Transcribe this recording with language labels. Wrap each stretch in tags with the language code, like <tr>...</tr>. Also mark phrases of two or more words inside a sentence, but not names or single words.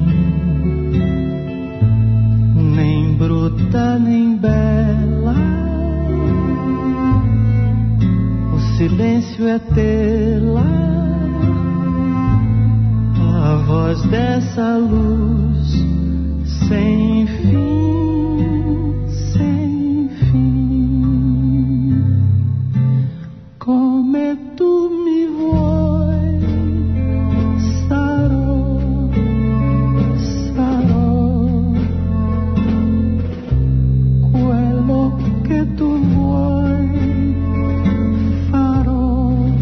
<pt>Nem bruta nem bela, o silêncio é tê-la, a voz dessa luz sem fim, sem fim.</pt> <it>Come tu mi vuoi, sarò, quello che tu vuoi, farò.</it>